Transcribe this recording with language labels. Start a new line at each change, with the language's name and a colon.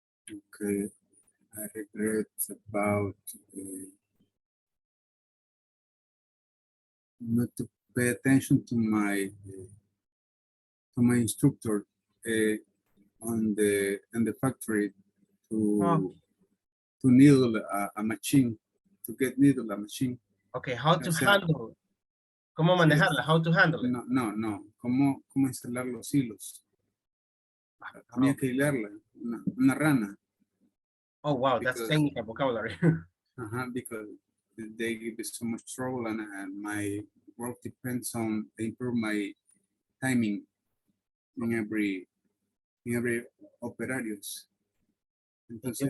English: Okay, I regret about not to pay attention to my instructor in the factory to needle a machine, to get needle a machine. Okay, how to handle?
Spanish: ¿Cómo manejarla?
English: How to handle it? No.
Spanish: ¿Cómo instalar los hilos? Tenía que hilarla, una rana.
English: Oh, wow, that's technical vocabulary. Because they give me so much trouble, and my work depends on improve my timing in every operarios.
Spanish: Entonces,